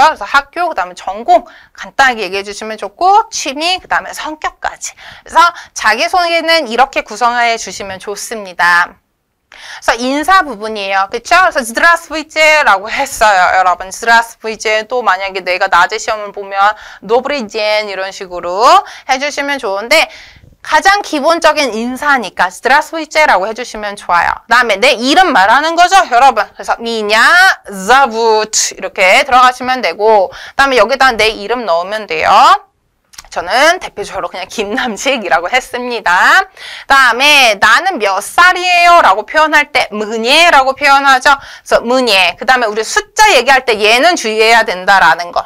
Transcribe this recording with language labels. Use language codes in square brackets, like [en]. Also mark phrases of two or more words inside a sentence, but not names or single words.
[ko] 그래서 학교, 그다음에 전공 간단하게 얘기해 주시면 좋고, 취미, 그다음에 성격까지. 그래서 자기소개는 이렇게 구성해 주시면 좋습니다. 그래서 인사 부분이에요. 그쵸? 그래서 здравствуйте 라고 했어요. 여러분, здравствуйте. 또 만약에 내가 낮에 시험을 보면 [ru] добрый день [ko] 이런 식으로 해주시면 좋은데 가장 기본적인 인사니까 здравствуйте 라고 해주시면 좋아요. 그 다음에 내 이름 말하는 거죠, 여러분. 그래서 [ru] меня зовут [ko] 이렇게 들어가시면 되고 그 다음에 여기다 내 이름 넣으면 돼요. 저는 대표적으로 그냥 김남식이라고 했습니다. 다음에 나는 몇 살이에요? 라고 표현할 때 뭐니라고 표현하죠. 그래서 뭐니. 그 다음에 우리 숫자 얘기할 때 얘는 주의해야 된다라는 거.